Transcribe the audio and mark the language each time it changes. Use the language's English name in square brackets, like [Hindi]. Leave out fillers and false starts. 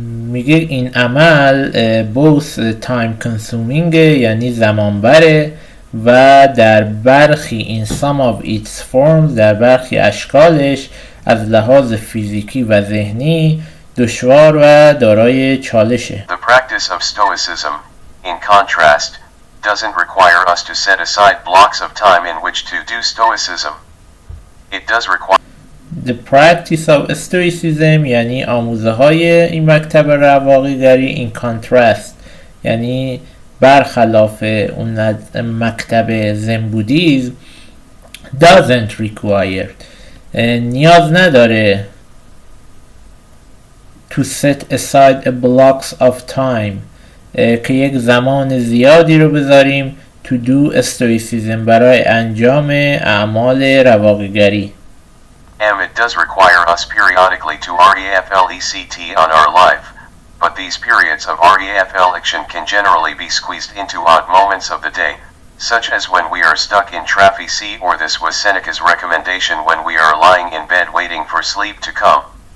[Persian] میگه این عمل [English] both time consuming [Persian] یعنی زمان بره و در برخی [English] in some of its forms [Persian] در برخی اشکالش از لحاظ فیزیکی و ذهنی دشوار و دارای چالشه. [English] The practice of stoicism, in contrast, doesn't require us to set aside blocks of time in which to do stoicism. It does require The practice of stoicism [Persian] یعنی آموزه های این مکتب رواقیگری [English] in contrast [Persian] یعنی برخلاف اون مکتب زن بودیزم [English] doesn't require [Persian] نیاز نداره [English] to set aside a blocks of time [Persian] که یک زمان زیادی رو بذاریم [English] to do stoicism [Persian] برای انجام اعمال رواقیگری. [English] It does require us periodically to reflect on our life, but these periods of reflection can generally be squeezed into odd moments of the day, such as when we are stuck in traffic or this was Seneca's recommendation when we are lying in bed waiting for sleep to come.